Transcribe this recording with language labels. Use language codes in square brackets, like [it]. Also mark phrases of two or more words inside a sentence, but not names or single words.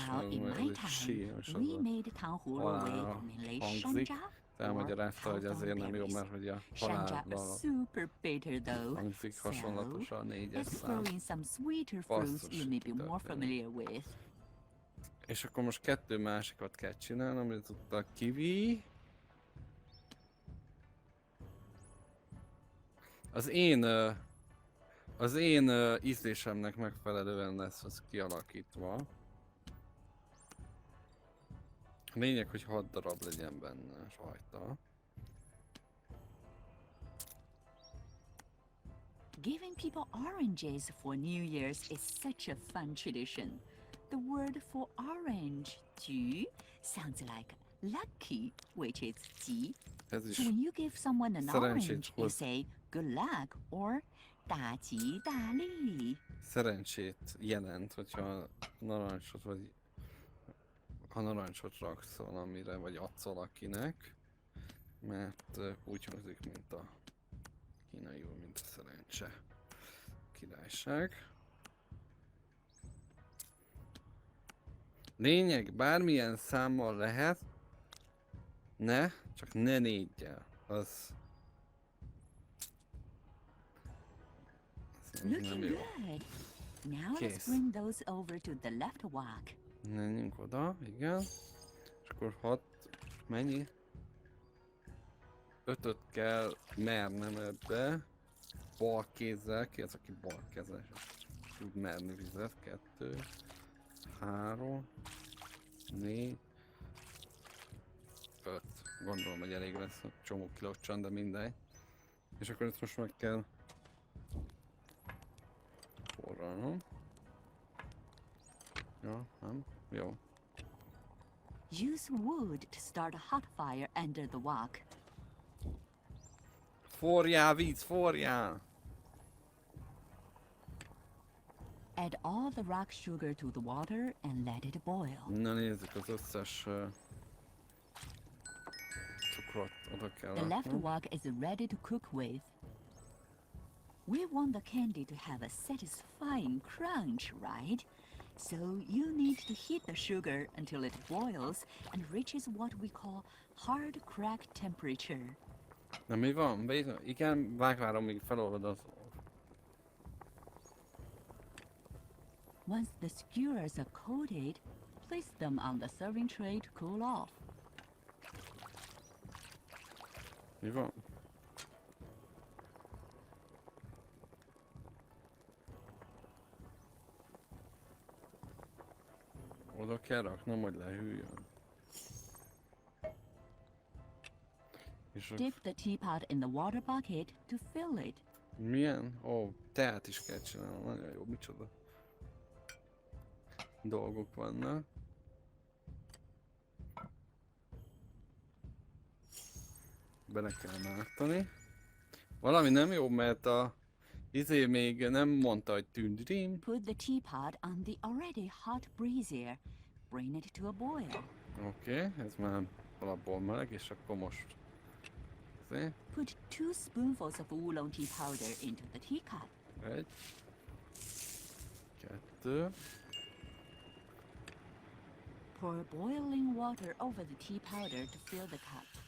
[en] Now, in [hu] mert [en] my [hu] ez egy sír, és [en] time, [hu] az [en] we [hu] a [en] made Tanhuro [hu] halálra [en] with Malay [hu] hangzik. shanja Elmagyarázta, hogy azért nem jó, mert hogy a Shanja halálra [en] are super bitter though, [hu] hangzik hasonlatos a 4-es [en] let's [hu] szám. [en] throw in some sweeter fruits [hu] Basszus, [en] you may be more [hu] történik. [en] familiar with. [hu] És akkor most 2 másikat kell csinálnom, ez ott a kiwi. Az én ízlésemnek megfelelően lesz az kialakítva. A lényeg, hogy 6 darab legyen benne rajta. [en] Giving people oranges for New Year's is such a fun tradition. The word for orange, ju, sounds like lucky, which is ji. [hu] Ez is [en] So when you give someone an [hu] szerencsét [en] orange, you [hu] hoz. [en] say good luck or [zh] 大吉大利. [hu] szerencsét jelent, hogyha narancsot vagy ha narancsot raksz valamire, vagy adsz valakinek, mert úgy hangzik, mint a kínaiul, mint a szerencse. Királyság. Lényeg, bármilyen számmal lehet, csak ne 4-jel. Az nem [en] Looking [hu] jó. [en] good. Now let's [hu] Kész. [en] bring those over to the left wok. [hu] Menjünk oda, igen. És akkor 6, mennyi? 5-öt kell mernem ebbe. Bal kézzel, ki az, aki bal kezes? Tud merni vizet. 2, 3, 4, 5. Gondolom, hogy elég lesz, a csomó kilocsan, de mindegy. És akkor ezt most meg kell forralnom. Ja, nem? Jó. [en] Use wood to start a hot fire under the wok. [hu] Forjál, víz, forjál! [en] Add all the rock sugar to the water and let it boil. [hu] Na nézzük, az összes cukrot oda kell [en] The left [hu] raknom. [en] wok is ready to cook with. We want the candy to have a satisfying crunch, right? So you need to heat the sugar until it boils and reaches what we call hard crack temperature. [hu] Na mi van? Igen, várom, míg felolvad az... [en] Once the skewers are coated, place them on the serving tray to cool off. [hu] Mi van? Oda kell raknom, hogy lehűljön. És [en] Dip the teapot in the water bucket to fill it. [hu] milyen? Ó, teát is kell csinálnom, nagyon jó, micsoda dolgok vannak. Bele kell mártani. Valami nem jó, mert a még nem mondta, hogy tündrim. [en] Put the teapot on the already hot brazier. Bring it to a boil. [hu] Oké, ez már alapból meleg, és akkor most... Azért, [en] Put 2 spoonfuls of oolong tea powder into the teacup. [hu] 1, 2, [en] Pour boiling water over the tea powder to fill the cup.